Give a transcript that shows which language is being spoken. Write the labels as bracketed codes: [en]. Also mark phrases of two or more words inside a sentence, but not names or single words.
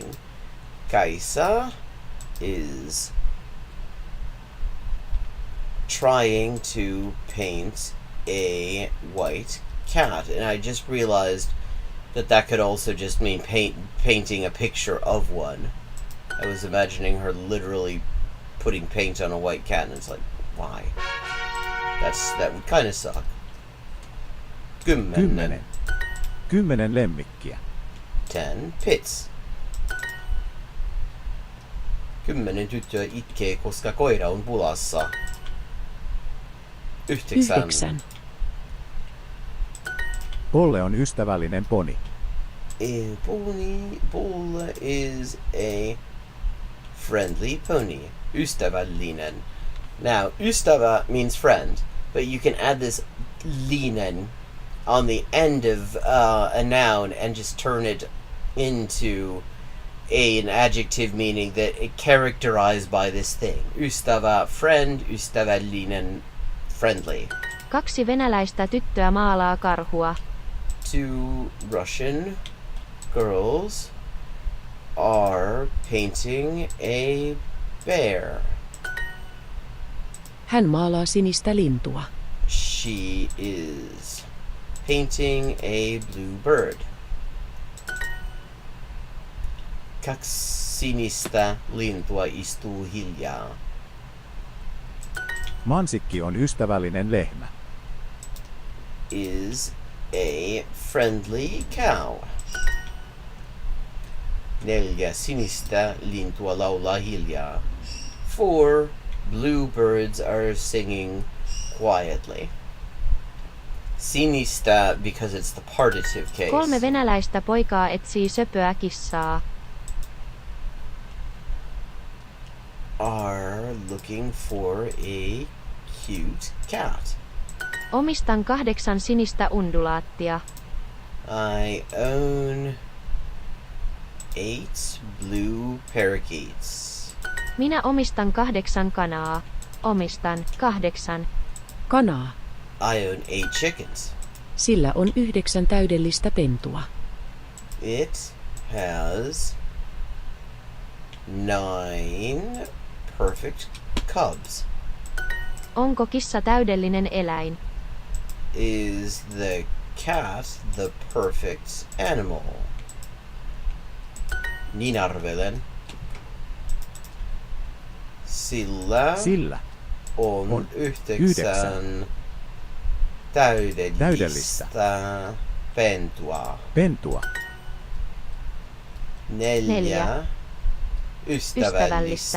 [en] Kaisa is trying to paint a white cat, and I just realized that could also just mean painting a picture of one. I was imagining her literally putting paint on a white cat, and it's like, why? That would kind of suck. 10. [fi] 10 lemmikkiä. [en] 10 pits. [fi] 10 tyttöä itkee, koska koira on pulassa. 9. Polle on ystävällinen poni. [en] Polle is a friendly pony. [fi] Ystävällinen. [en] Now, ystävä means friend, but you can add this linen on the end of a noun and just turn it into an adjective meaning that it characterized by this thing. Ystävä, friend, ystävällinen, friendly. [fi] 2 venäläistä tyttöä maalaa karhua. [en] 2 Russian girls are painting a bear. [fi] Hän maalaa sinistä lintua. [en] She is painting a blue bird. [fi] 2 sinistä lintua istuu hiljaa. Mansikki on ystävällinen lehmä. [en] Is a friendly cow. [fi] 4 sinistä lintua laulaa hiljaa. [en] 4 blue birds are singing quietly. Sinistä because it's the partitive case. [fi] 3 venäläistä poikaa etsii söpöä kissaa. [en] Are looking for a cute cat. [fi] Omistan 8 sinistä undulaattia. [en] I own 8 blue parakeets. [fi] Minä omistan 8 kanaa. Omistan 8 kanaa. [en] I own 8 chickens. [fi] Sillä on 9 täydellistä pentua. [en] It has 9 perfect cubs. [fi] Onko kissa täydellinen eläin? [en] Is the cat the perfect animal? [fi] Niin arvelen. Sillä on 9 täydellistä pentua. 4 ystävällistä